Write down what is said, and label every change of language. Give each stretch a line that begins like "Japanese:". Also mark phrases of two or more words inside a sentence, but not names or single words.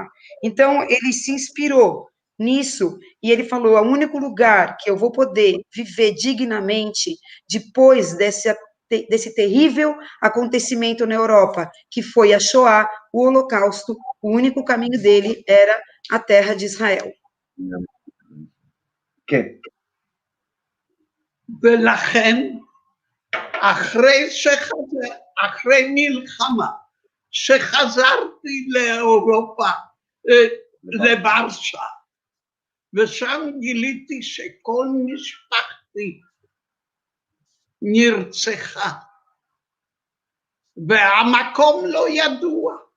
Portuguese: Então, ele se inspirou nisso, e ele falou, o único lugar que eu vou poder viver dignamente depois desse terrível acontecimento na Europa, que foi a Shoah, o Holocausto, o único caminho dele era a terra de Israel.
Hebrew: כן. ולכן, אחרי מלחמה, שחזרתי לאירופה, לברשה, ושם גיליתי שכל משפחתי נרצחה, והמקום לא ידוע.